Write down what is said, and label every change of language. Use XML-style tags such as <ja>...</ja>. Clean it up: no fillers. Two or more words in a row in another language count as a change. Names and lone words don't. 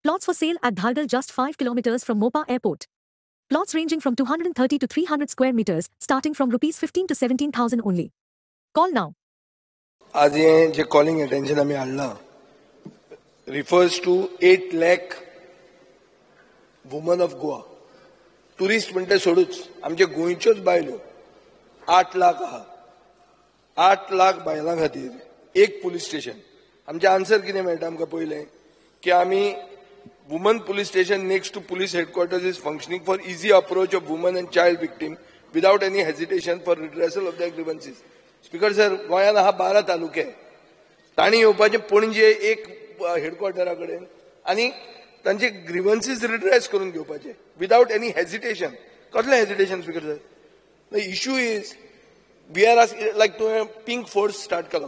<en>Plots for sale at Dhargal, just 5 kilometers from Mopa Airport. Plots ranging from 230 to 300 square meters, starting from rupees 15 to 17,000 only. Call now.</en> <kok>आज हे जे</kok> <en>calling attention</en> <kok>आम्ही हाडला</kok> <en>refers to 8 lakh women of Goa.</en> <kok>टुरिस्ट म्हणते सोडूच आमचे गोंयच्योच बायल्यो 8 लाख आहा. 8 लाख बायलां खातीर एक पुलीस स्टेशन. आमचे आन्सर कितें मेळटा आमकां पयलें की आमी</kok> <en>woman police station next to police headquarters is functioning for easy approach of woman and child victim without any hesitation for redressal of the grievances. Speaker sir,</en> <kok>गोंयांत आहा 12 तालुके. तांणी येवपाचें पणजे एक हेडक्वार्टरा कडेन आनी तांचे ग्रीवन्सीस रिड्रेस करून घेवपाचे</kok> <en>without any hesitation.</en> <kok>कसलें हेजिटेशन</kok> <en>Speaker sir? the issue is we are like</en> <kok>तुवें पिंक फोर्स स्टार्ट केलो.</kok>